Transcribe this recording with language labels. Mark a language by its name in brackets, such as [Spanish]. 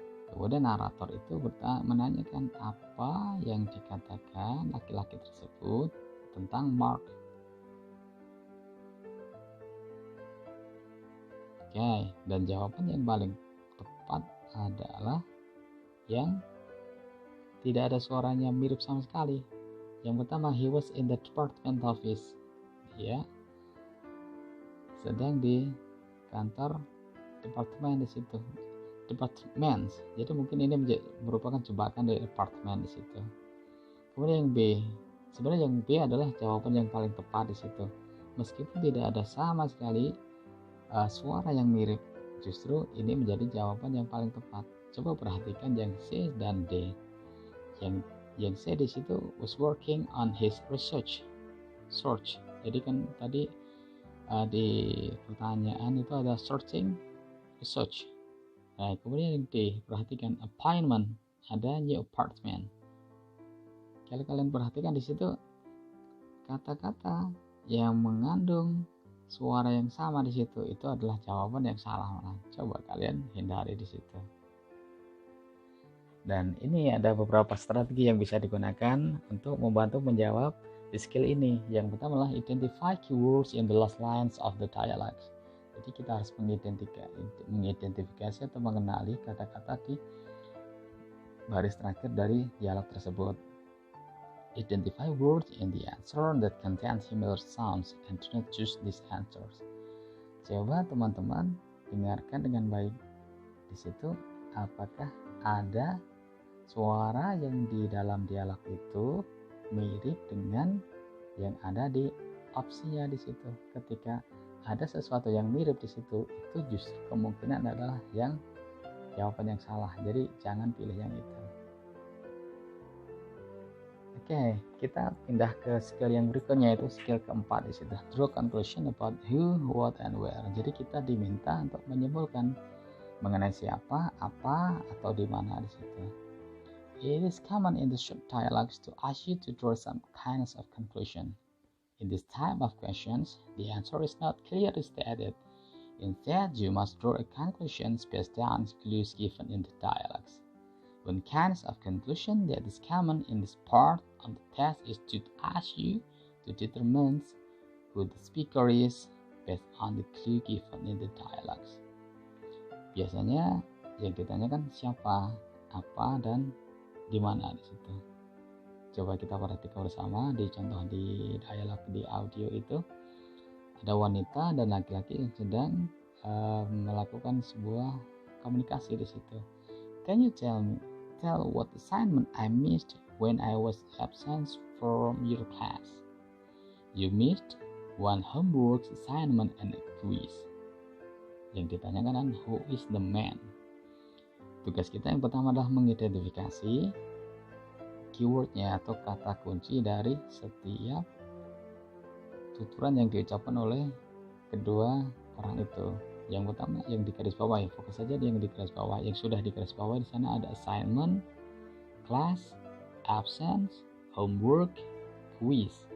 [Indonesian] Kemudian narator itu menanyakan apa yang dikatakan laki-laki tersebut tentang Mark. Oke, dan jawaban yang paling tepat adalah yang tidak ada suaranya mirip sama sekali. Yang pertama, [English] he was in the department office. [Indonesian] Dia sedang di kantor departemen di situ. Department. Jadi mungkin ini merupakan jebakan dari apartemen di situ. Kemudian yang B. Sebenarnya yang B adalah jawaban yang paling tepat di situ. Meskipun tidak ada sama sekali suara yang mirip, justru ini menjadi jawaban yang paling tepat. Coba perhatikan yang C dan D. Yang C di situ [English] was working on his research. [Indonesian] Jadi kan tadi di pertanyaan itu ada searching, research. Nah, kemudian yang D, perhatikan appointment, ada new apartment. Kalau kalian perhatikan di situ kata-kata yang mengandung suara yang sama di situ itu adalah jawaban yang salah. Coba kalian hindari di situ. Dan ini ada beberapa strategi yang bisa digunakan untuk membantu menjawab di skill ini. Yang pertama adalah [English] identify keywords in the last lines of the dialogues. [Indonesian] Jadi kita harus mengidentifikasi atau mengenali kata-kata di baris terakhir dari dialog tersebut. [English] Identify words in the answer that contain similar sounds and do not choose these answers. [Indonesian] Coba teman-teman dengarkan dengan baik. Di situ apakah ada suara yang di dalam dialog itu mirip dengan yang ada di opsinya di situ. Ketika ada sesuatu yang mirip di situ, itu justru kemungkinan adalah yang jawaban yang salah. Jadi jangan pilih yang itu. Oke, kita pindah ke skill yang berikutnya, yaitu skill keempat di situ. [English] Draw conclusion about who, what, and where. [Indonesian] Jadi kita diminta untuk menyimpulkan mengenai siapa, apa, atau di mana di situ. [English] It is common in the short dialogues to ask you to draw some kinds of conclusion. In this type of questions, the answer is not clearly stated. Instead, you must draw a conclusion based on clues given in the dialogues. One kind of conclusion that is common in this part of the test is to ask you to determine who the speaker is based on the clue given in the dialogues. [Indonesian] Biasanya yang ditanyakan siapa, apa, dan di mana di situ. Coba kita perhatikan bersama di contoh di dialog di audio itu ada wanita dan laki-laki yang sedang melakukan sebuah komunikasi di situ. [English] Can you tell what assignment I missed when I was absent from your class? You missed one homework assignment and a quiz. [Indonesian] Yang ditanyakan kan [English] who is the man? [Indonesian] Tugas kita yang pertama adalah mengidentifikasi keywordnya atau kata kunci dari setiap tuturan yang diucapkan oleh kedua orang itu. Yang pertama yang di garis bawah, ya fokus saja di yang di garis bawah. Yang sudah di garis bawah di sana ada assignment, class, absence, homework, quiz.